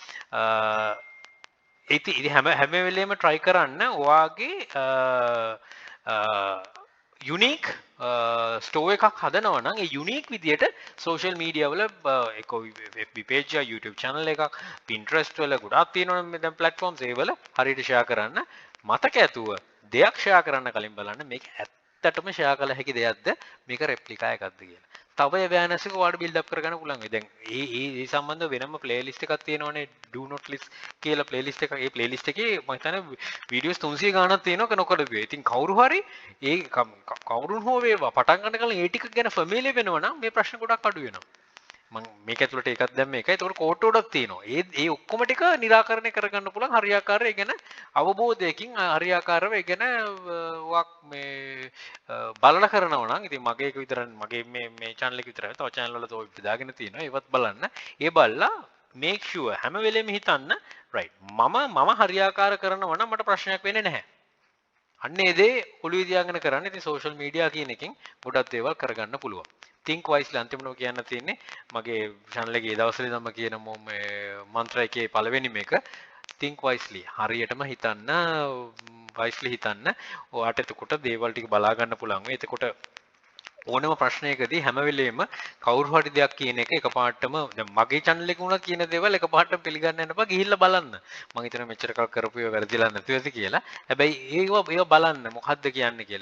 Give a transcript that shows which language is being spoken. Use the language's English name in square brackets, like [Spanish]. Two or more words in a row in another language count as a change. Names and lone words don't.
[Sinhala] ඉතින් හැම වෙලේම try කරන්න ඔයාගේ [English] unique store [Sinhala] එකක් හදනවා නම් ඒ unique විදියට [English] social media [Sinhala] වල ඒක FB page එක YouTube channel එකක් Pinterest වල ගොඩාක් තියෙනවනේ දැන් platforms ඒ වල හරියට share කරන්න මතක ඇතුව දෙයක් share කරන්න කලින් බලන්න මේක ඇත්තටම share කළ හැකි දෙයක්ද මේක replica එකක්ද කියලා. තව awareness එක ඔයාලට [English] build up [Sinhala] කරගන්න පුළුවන්. දැන් ඒ සම්බන්ධව වෙනම playlist එකක් තියෙනවනේ [English] do not list [Sinhala] කියලා playlist එකක්. ඒ playlist එකේ මම හිතන්නේ videos 300 ගාණක් තියෙනවා නොකරපු. ඉතින් කවුරු හරි ඒ කවුරුන් හෝ වේවා පටන් ගන්න කලින් ඒ ටික ගැන familiar වෙනවා නම් මේ ප්‍රශ්න ගොඩක් අඩු වෙනවා. මම මේක ඇතුළට එකක් දැම්ම එකයි. ඒකට කෝට් උඩක් තියෙනවා. ඒ ඔක්කොම ටික निराකරණය කරගන්න පුළුවන් හරියාකාරව ඒ ගැන අවබෝධයකින් හරියාකාරව ඒ ගැන මේ බලලා කරනවා නම් ඉතින් මගේ එක විතරක් මගේ මේ channel එක විතරයි. තව channel වල තව දාගෙන තියෙනවා. ඒවත් බලන්න. ඒ බලලා [English] make sure [Sinhala] හැම වෙලෙම හිතන්න right මම හරියාකාර කරනවා නම් මට ප්‍රශ්නයක් වෙන්නේ නැහැ. අන්න ඒ දේ ඔළුවේ තියාගෙන කරන්න. ඉතින් [English] social media [Sinhala] කියන එකෙන් ගොඩක් දේවල් කරගන්න පුළුවන්. [English] think wisely [Sinhala] අන්තිමට කියන්න තියෙන්නේ මගේ channel එකේ දවස්වල නම් කියන මන්ත්‍රය එකේ පළවෙනි මේක [English] think wisely [Sinhala] හරියටම හිතන්න wisely හිතන්න ඔයාට එතකොට දේවල් ටික බලා ගන්න පුළුවන්. එතකොට ඕනම ප්‍රශ්නයකදී හැම වෙලෙම කවුරු හරි දෙයක් කියන එක එකපාරටම දැන් මගේ channel එකේ වුණා කියන දේවල් එකපාරටම පිළිගන්න යන්න එපා ගිහිල්ලා බලන්න. මම හිතනවා මෙච්චර කල් කරපු ඒවා වැරදිලා නැතුව ඇති කියලා. හැබැයි ඒව බලන්න මොකද්ද කියන්නේ කියලා.